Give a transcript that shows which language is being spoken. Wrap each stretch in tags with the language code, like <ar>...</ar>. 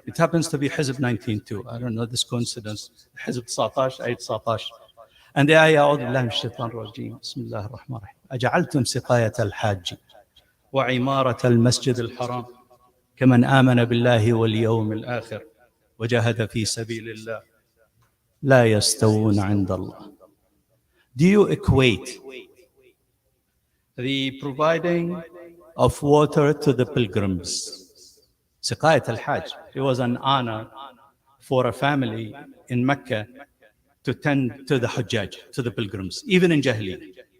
<en>It happens to be Hizb 19 too. I don't know this coincidence. Hizb 19, ayah 19. And the ayah,</en> <ar>أعوذ بالله من الشيطان الرجيم. بسم الله الرحمن الرحيم. أجعلتم سقاية الحاج وعمارة المسجد الحرام كمن آمن بالله واليوم الآخر وجاهد في سبيل الله لا يستوون عند الله.</ar> <en>Do you equate the providing of water to the pilgrims? Siqayat al-Hajj, it was an honor for a family in Mecca to tend to the Hujjaj, to the pilgrims, even in Jahiliyyah.</en>